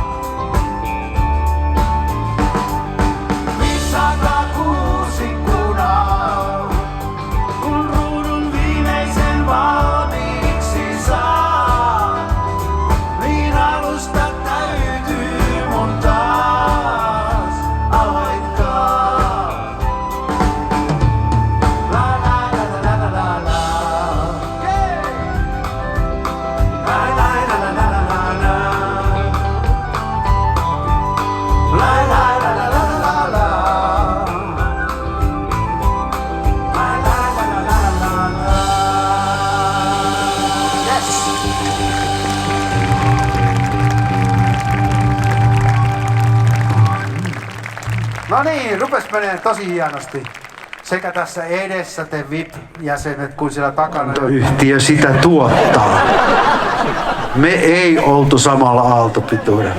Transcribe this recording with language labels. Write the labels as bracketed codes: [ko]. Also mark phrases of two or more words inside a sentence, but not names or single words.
[fi] 506 ikkunaa. Kun ruudun viimeisen valmiiksi saa, niin alusta täytyy mun taas aloittaa. La la la la la la la. Yeah. La la la la la la la. La la la la la la la. La la la la la la la. Yes. No niin, rupes menee tosi hienosti. Sekä tässä edessä te VIP-jäsenet kuin siellä takana. Yhtiö sitä tuottaa. Me ei oltu samalla aaltopituudella.